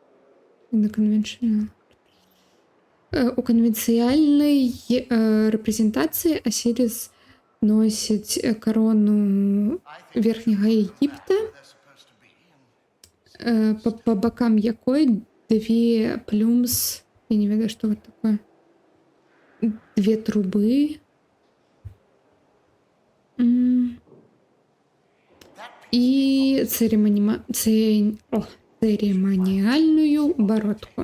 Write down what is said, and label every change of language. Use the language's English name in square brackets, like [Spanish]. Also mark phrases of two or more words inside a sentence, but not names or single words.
[Belarusian] У канвенцыяльнай рэпрэзентацыі Асіріс носіць карону верхняга Егіпта, [English] They're supposed to be and [Belarusian] па бакам якой две плюмс, я не ведаю, што гэта такое, две трубы. І цырыманіяльную бародку.